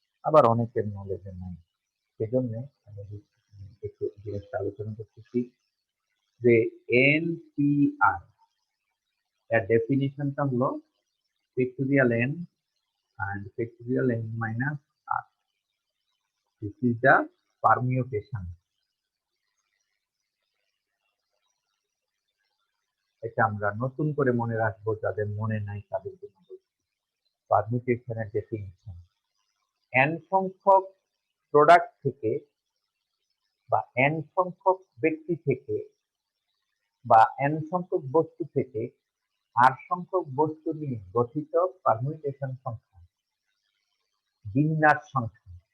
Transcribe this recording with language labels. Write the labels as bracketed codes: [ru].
[bn] আবার অনেকের নলেজে নাই। সেজন্য আমি একটু জিনিসটা আলোচনা করতেছি যে এনপিআর এর ডেফিনিশনটা হলো factorial N [en] and factorial n minus r. This is the permutation. [bn] এটা আমরা নতুন করে মনে রাখবো, যাদের মনে নাই তাদের জন্য পারমিউটেশনের ডেফিনিশন। n সংখ্যক প্রোডাক্ট থেকে বা n সংখ্যক ব্যক্তি থেকে বা n সংখ্যক বস্তু থেকে r সংখ্যক বস্তু নিয়ে গঠিত পারমিউটেশন সংখ্যা, বিন্যাস সংখ্যা।